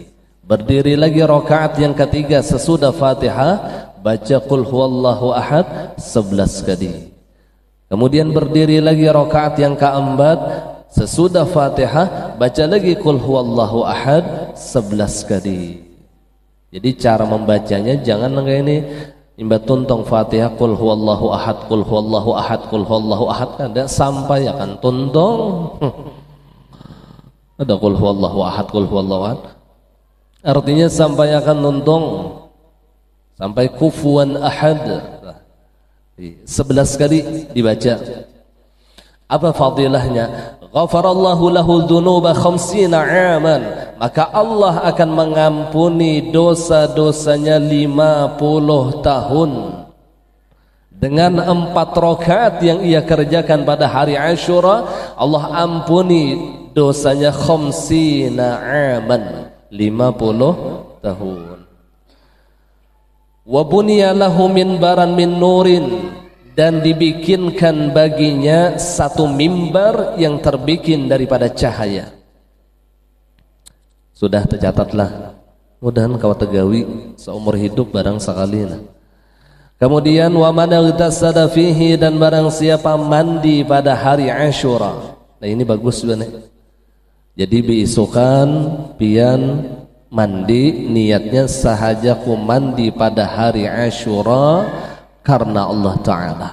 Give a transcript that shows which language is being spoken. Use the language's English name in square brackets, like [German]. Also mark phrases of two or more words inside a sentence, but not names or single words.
[Indonesian] Berdiri lagi rakaat yang ketiga sesudah Fatihah, baca [Arabic] قل هو الله أحد [Indonesian] 11 kali. Kemudian berdiri lagi rakaat yang keempat sesudah Fatihah, baca lagi [Arabic] قل هو الله أحد [Indonesian] 11 kali. [Banjar] Jadi cara membacanya jangan kayak ini, imba tuntong Fatihah [Arabic] قل هو الله أحد قل هو الله أحد قل هو الله أحد, [Banjar] kada sampai akan tuntong. [Arabic] Ada قل هو الله أحد قل هو الله أحد. [Banjar] Artinya sampai akan tuntong sampai [Arabic] كفوا أحد [Banjar] 11 kali dibaca. [Indonesian] Apa fadilahnya? [Arabic] غفر الله له ذنوب 50 عاما, [Indonesian] maka Allah akan mengampuni dosa-dosanya 50 tahun dengan 4 rakaat yang ia kerjakan pada hari Asyura. Allah ampuni dosanya 50 aman, 50 tahun. [Arabic] وبني له منبرا من نور, [Indonesian] dan dibikinkan baginya satu mimbar yang terbikin daripada cahaya. [Banjar] Sudah tercatatlah, mudahan kau tegawi seumur hidup barang sekali. [Indonesian] Kemudian [Arabic] ومن اغتسل فيه, [Indonesian] dan barang siapa mandi pada hari Asyura. Nah ini bagus juga nih. [Banjar] Jadi beisukan pian mandi, niatnya sahaja ku mandi pada hari Asyura karena Allah Ta'ala.